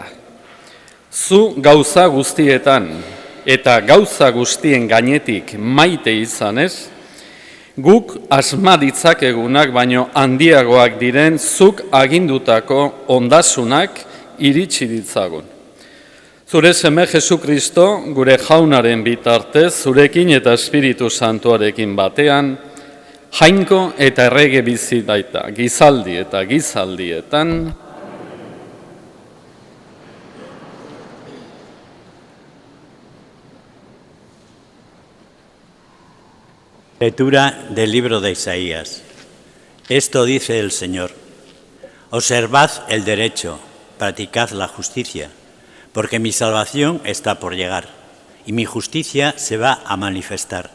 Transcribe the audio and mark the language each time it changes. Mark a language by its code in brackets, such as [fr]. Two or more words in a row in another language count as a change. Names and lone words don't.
[eu] Zu gauza guztietan eta gauza guztien gainetik maite izanez, guk asma ditzakegunak baino handiagoak diren zuk agindutako ondasunak iritsi ditzagun. Zure seme Jesukristo, gure jaunaren bitartez, zurekin eta Espiritu Santuarekin batean, jainko eta errege bizi baita, gizaldi eta gizaldietan. [es] Lectura del libro de Isaías. Esto dice el Señor: observad el derecho, practicad la justicia, porque mi salvación está por llegar y mi justicia se va a manifestar.